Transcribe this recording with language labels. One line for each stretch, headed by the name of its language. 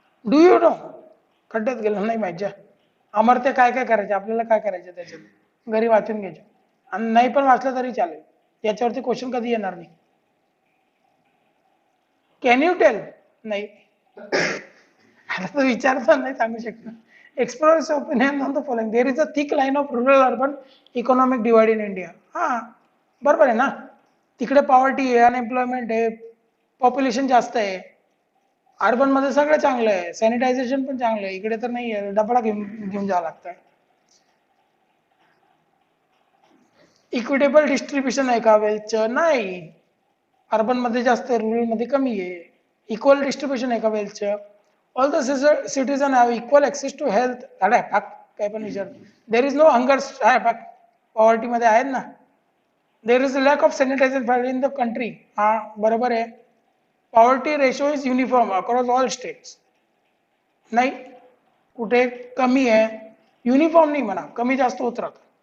English: do you know,
Marathi: खड्ड्यात गेलं नाही पाहिजे. अमर्त्य काय काय करायचे, आपल्याला काय करायचं त्याच्यात घरी वाचून घ्यायचे, आणि नाही पण वाचलं तरी चालेल, याच्यावरती क्वेश्चन कधी येणार नाही.
English: Can you tell?
Marathi: नाही. आता तो विचारता नाही सांगू शकत.
English: Express opinion on the following, there is a thick line of rural urban economic divide in India.
Marathi: हा बरोबर आहे ना, तिकडे पॉवर्टी आहे, अनएम्प्लॉयमेंट आहे, पॉप्युलेशन जास्त आहे. अर्बन मध्ये सगळं चांगलं आहे, सॅनिटायझेशन पण चांगलं आहे, इकडे तर नाही आहे, डबडा घेऊन जावं लागतं. इक्विटेबल डिस्ट्रीब्युशन आहे का वेल्थचं? नाही. अर्बन मध्ये जास्त आहे, रुरल मध्ये कमी आहे. इक्वल डिस्ट्रीब्युशन आहे का वेल्थचं?
English: All the citizen have equal access to health.
Marathi: काय पण विचार.
English: there is no hunger,
Marathi: poverty मध्ये आहेत ना.
English: There is a lack of sanitisation in the country.
Marathi: हा बरोबर आहे.
English: Poverty ratio is uniform across all states.
Marathi: नाही, कुठे कमी आहे, युनिफॉर्म नाही म्हणा, कमी जास्त होत राहतं.